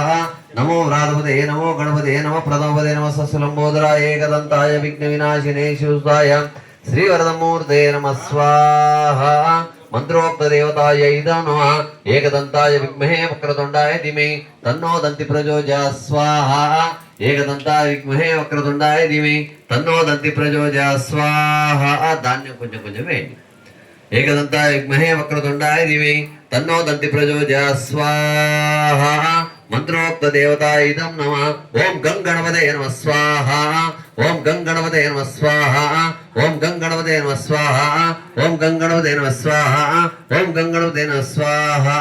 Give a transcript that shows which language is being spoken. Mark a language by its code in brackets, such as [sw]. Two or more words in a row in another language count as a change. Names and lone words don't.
[sa] नमो व्रातपते नमो गणपते नमः प्रणवते नमः सस्लंबोदराय एकदंताय विघ्न विनाशिने शिवसुताय श्रीवरदमूर्ते नमः स्वाहा। मंत्रोक्त देवताय इदं नमः एकदंताय विद्महे वक्रतुंडाय धीमहि तन्नो दन्ति प्रचोदयात् स्वाहा। एकदंताय विद्महे वक्रतुंडाय धीमहि तन्नो दन्ति प्रचोदयात् स्वाहा। [te] धान्యం కొంచెం కొంచెం వేయండి। [sa] एकदंताय विद्महे वक्रतुंडाय धीमहि तन्नो दन्ति प्रचोदयात् स्वाहा। मंत्रोक्त देवताय इदं नमः ओम गं गणपते नमः स्वाहा। ओम गं गणपते नमः स्वाहा। ओम गं गणपते नमः स्वाहा। ओम गं गणपते नमः स्वाहा। ओम गं गणपते नमः स्वाहा।